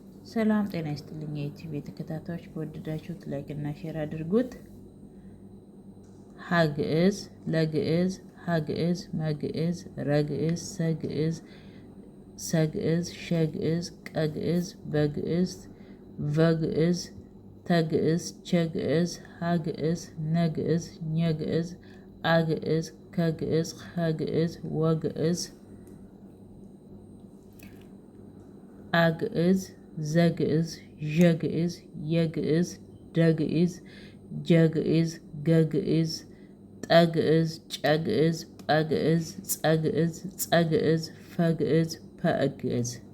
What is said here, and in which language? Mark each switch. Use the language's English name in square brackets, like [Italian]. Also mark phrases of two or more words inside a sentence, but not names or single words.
[Amharic] ሰላም ጤና ይስጥልኝ የዩቲዩብ ተከታታዮች፣ ከወደዳችሁት ላይክ እና ሼር አድርጉት። ሀግዕዝ ለግዕዝ ሀግዕዝ መግዕዝ ረግዕዝ ሰግዕዝ ሸግዕዝ ቀግዕዝ በግዕዝ ቨግዕዝ ተግዕዝ ቸግዕዝ ሀግዕዝ ነግዕዝ ኘግዕዝ አግዕዝ ከግዕዝ ኸግዕዝ ወግዕዝ አግዕዝ ዘግዕዝ ዠግዕዝ የግዕዝ ደግዕዝ ጀግዕዝ ገግዕዝ ጠግዕዝ ጨግዕዝ ጰግዕዝ ጸግዕዝ ጸግዕዝ ፈግዕዝ ፐእግዕዝ